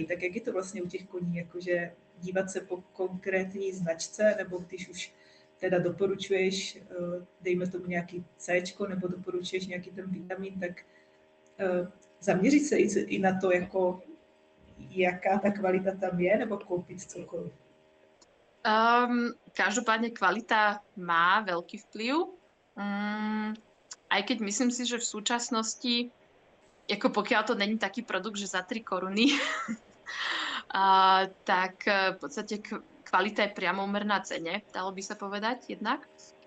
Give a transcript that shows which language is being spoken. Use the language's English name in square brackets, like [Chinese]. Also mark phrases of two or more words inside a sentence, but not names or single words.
[Czech] Tak jak je to vlastně u těch koní, jakože dívat se po konkrétní značce, nebo když už teda doporučuješ, dejme tomu nějaký C, nebo doporučuješ nějaký ten vitamin, tak zaměřit se i na to, jako jaká ta kvalita tam je, nebo koupit cokoliv? [Slovak] Každopádne kvalita má veľký vplyv. Aj keď myslím si, že v súčasnosti, ako pokiaľ to není taký produkt, že za 3 koruny, tak v podstate kvalita je priamomerná cene, dalo by sa povedať jednak.